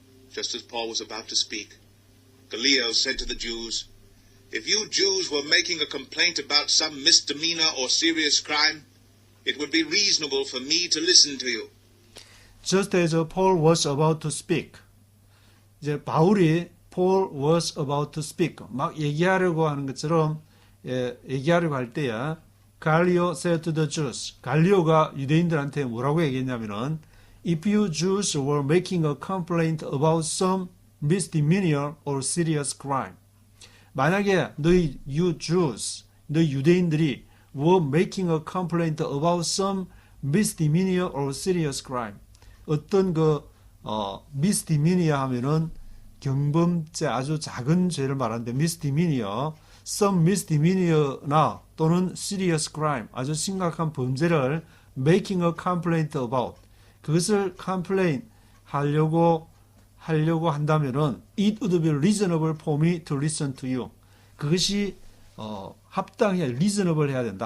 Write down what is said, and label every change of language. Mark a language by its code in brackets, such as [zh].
[en] Just as Paul was about to speak, Gallio said to the Jews, "If you Jews were making a complaint about some misdemeanor or serious crime, it would be reasonable for me to listen to you." Just as Paul was about to speak. [ko] 이제 바울이 [en] Paul was about to speak. [ko] 막 얘기하려고 하는 것처럼 얘기하려고 할 때야 [en] Gallio said to the Jews. [ko] 갈리오가 유대인들한테 뭐라고 얘기했냐면은 [en] If you Jews were making a complaint about some misdemeanor or serious crime. [ko] 만약에 너희 [en] you Jews, [ko] 너희 유대인들이 [en] were making a complaint about some misdemeanor or serious crime. [ko] 어떤 misdemeanor 하면은 경범죄 아주 작은 죄를 말하는데 misdemeanor, some misdemeanor나 또는 serious crime 아주 심각한 범죄를 [en] making a complaint about [ko] 그것을 complain 하려고 한다면은 [en] it would be reasonable for me to listen to you. [ko] 그것이 reasonable 해야 된다.